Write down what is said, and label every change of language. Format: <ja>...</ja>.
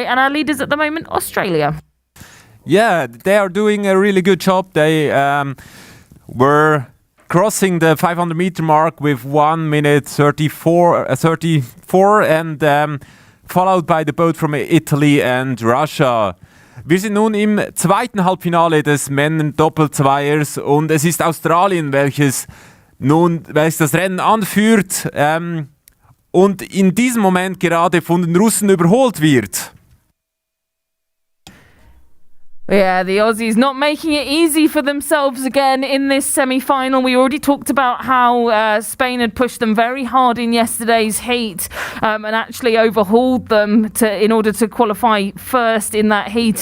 <en>And our leaders at the moment, Australia. Yeah, they are doing a really good job. They were crossing the 500 meter mark with 1 minute 34 and followed by the boat from Italy and Russia.</en> <de>Wir sind nun im zweiten Halbfinale des Männer-Doppelzweiers und es ist Australien, welches das Rennen anführt und in diesem Moment gerade von den Russen überholt wird.</de> <en>Yeah, the Aussies not making it easy for themselves again in this semi-final. We already talked about how Spain had pushed them very hard in yesterday's heat and actually overhauled them in order to qualify first in that heat.</en>